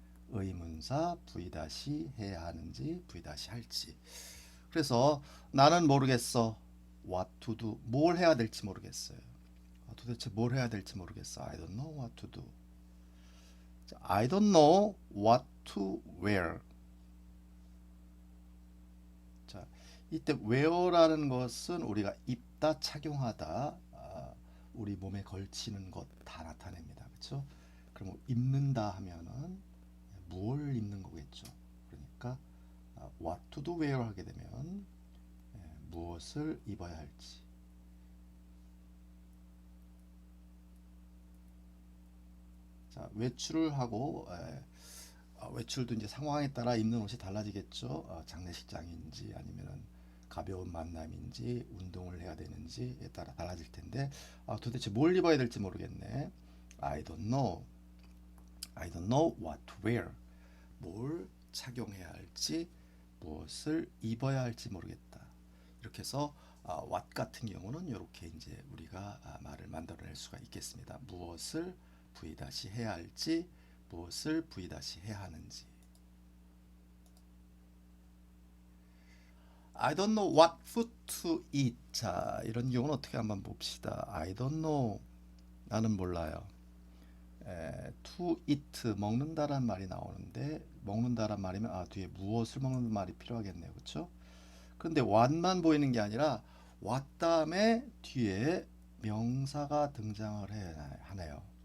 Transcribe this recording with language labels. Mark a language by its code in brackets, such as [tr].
[ko] 의문사 V 다시 해야 하는지 V 다시 할지. 그래서 나는 모르겠어. [en] what to do, [ko] 뭘 해야 될지 모르겠어요. 도대체 뭘 해야 될지 모르겠어. [en] I don't know what to do. 자, I don't know what to wear. [ko] 자, 이때 wear라는 것은 우리가 입다, 착용하다, 우리 몸에 걸치는 것 다 나타냅니다. 그렇죠? 그럼 입는다 하면은 뭘 입는 거겠죠. 그러니까 [en] what to do wear [ko] 하게 되면 무엇을 입어야 할지. 자, 외출을 하고 외출도 이제 상황에 따라 입는 옷이 달라지겠죠. 장례식장인지 아니면은 가벼운 만남인지 운동을 해야 되는지에 따라 달라질 텐데 도대체 뭘 입어야 될지 모르겠네. [en] I don't know. I don't know what to wear. [ko] 뭘 착용해야 할지, 무엇을 입어야 할지 모르겠다. 이렇게 해서 what 같은 경우는 이렇게 이제 우리가 말을 만들어낼 수가 있겠습니다. 무엇을 V- 해야 할지, 무엇을 V- 해야 하는지. [en] I don't know what food to eat. [ko] 자, 이런 경우는 어떻게 한번 봅시다. [en] I don't know. [ko] 나는 몰라요. to eat 먹는다란 말이 나오는데 먹는다란 말이면 뒤에 무엇을 먹는 말이 필요하겠네요. 그렇죠? 근데 what만 보이는 게 아니라 what 다음에 뒤에 명사가 등장을 해야 하네요.